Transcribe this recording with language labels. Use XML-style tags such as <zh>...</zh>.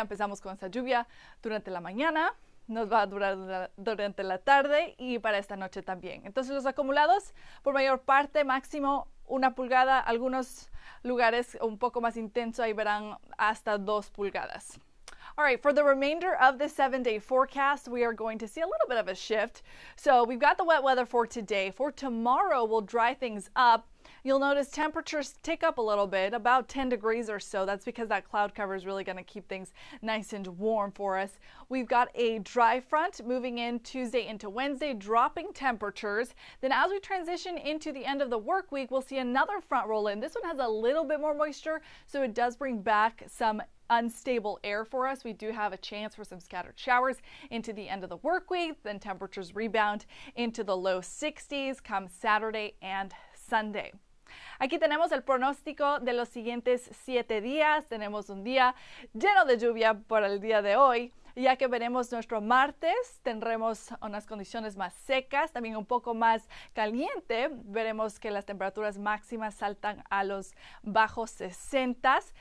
<es>Empezamos con esa lluvia durante la mañana, nos va a durar durante la tarde y para esta noche también. Entonces los acumulados, por mayor parte, máximo 1 pulgada, algunos lugares un poco más intenso, ahí verán hasta 2 pulgadas.</es> <en>All right, for the remainder of the 7-day forecast, we are going to see a little bit of a shift. So we've got the wet weather for today. For tomorrow, we'll dry things up. You'll notice temperatures tick up a little bit, about 10 degrees or so. That's because that cloud cover is really going to keep things nice and warm for us. We've got a dry front moving in Tuesday into Wednesday, dropping temperatures. Then as we transition into the end of the work week, we'll see another front roll in. This one has a little bit more moisture, so it does bring back some unstable air for us. We do have a chance for some scattered showers into the end of the work week. Then temperatures rebound into the low 60s come Saturday and Sunday.</en> <es>Aquí tenemos el pronóstico de los siguientes 7 días. Tenemos un día lleno de lluvia para el día de hoy, ya que veremos nuestro martes, tendremos unas condiciones más secas, también un poco más caliente. Veremos que las temperaturas máximas saltan a los bajos 60.</es>